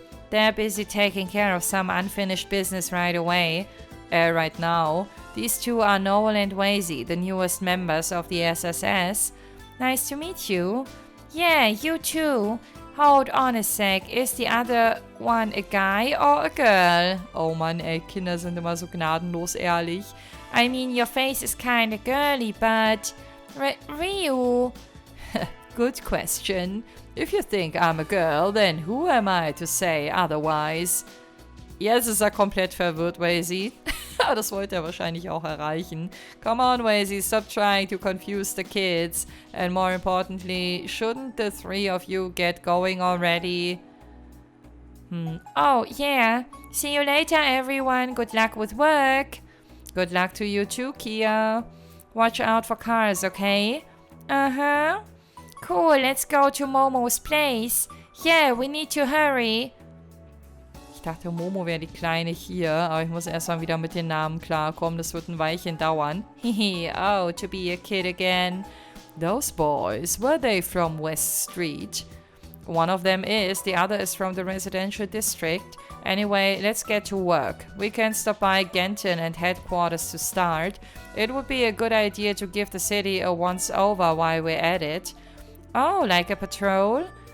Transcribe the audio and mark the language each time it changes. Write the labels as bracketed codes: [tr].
[en] They're busy taking care of some unfinished business right now. These two are Noel and Wazy, the newest members of the SSS. Nice to meet you. Yeah, you too. Hold on a sec, is the other one a guy or a girl? [de] Oh Mann, ey, Kinder sind immer so gnadenlos ehrlich. [en] I mean, your face is kinda girly, but... Ryu? Good question. If you think I'm a girl, then who am I to say otherwise? [de] Jetzt ist er komplett verwirrt, Wazy. Das wollte er wahrscheinlich auch erreichen. [en] Come on, Wazy, stop trying to confuse the kids. And more importantly, shouldn't the three of you get going already? Oh, yeah. See you later, everyone. Good luck with work. Good luck to you too, Kia. Watch out for cars, okay? Uh-huh. Cool, let's go to Momo's place. Yeah, we need to hurry. [de] Ich dachte, Momo wäre die Kleine hier, aber ich muss erstmal wieder mit den Namen klarkommen. Das wird ein Weilchen dauern. [en] Hehe, oh, to be a kid again. Those boys, were they from West Street? One of them is, the other is from the residential district. Anyway, let's get to work. We can stop by Genton and headquarters to start. It would be a good idea to give the city a once-over while we're at it. Oh, like a patrol?